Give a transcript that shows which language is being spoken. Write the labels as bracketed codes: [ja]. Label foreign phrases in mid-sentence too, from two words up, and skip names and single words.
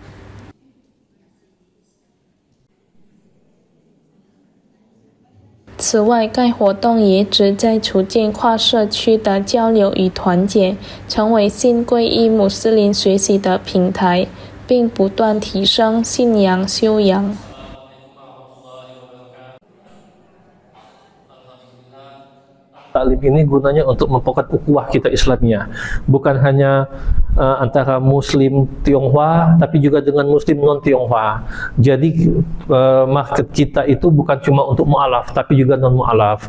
[zh] 此外，该活动也旨在促进跨社区的交流与团结，成为新皈依穆斯林学习的平台，并不断提升信仰修养。 [id] Taklim ini gunanya untuk memperkuat ukhuwah kita Islamiyah, bukan hanya antara Muslim Tionghoa, tapi juga dengan Muslim non Tionghoa. Jadi market kita itu bukan cuma untuk mu'alaf, tapi juga non mu'alaf.